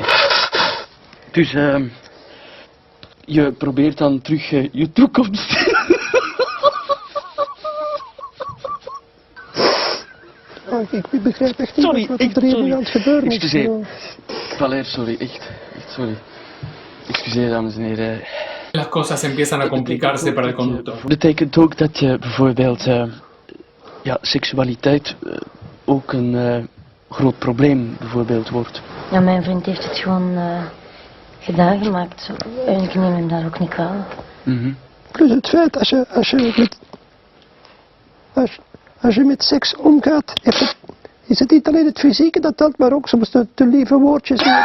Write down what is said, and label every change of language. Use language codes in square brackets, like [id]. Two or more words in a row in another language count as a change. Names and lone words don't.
[nl] Dus je probeert dan terug je toekomst. Ik begrijp echt niet wat er hier aan het gebeuren is. Excuseer. Valère, sorry, echt sorry. Excuseer dames en heren. [es] Las cosas empiezan a complicarse para el conductor. [nl] Betekent ook dat je bijvoorbeeld seksualiteit ook een groot probleem bijvoorbeeld wordt. Ja, mijn vriend heeft het gewoon gedaan gemaakt. En ik neem hem daar ook niet kwalijk. Plus het feit, als je met seks omgaat, is het niet alleen het fysieke dat telt, maar ook soms de lieve woordjes.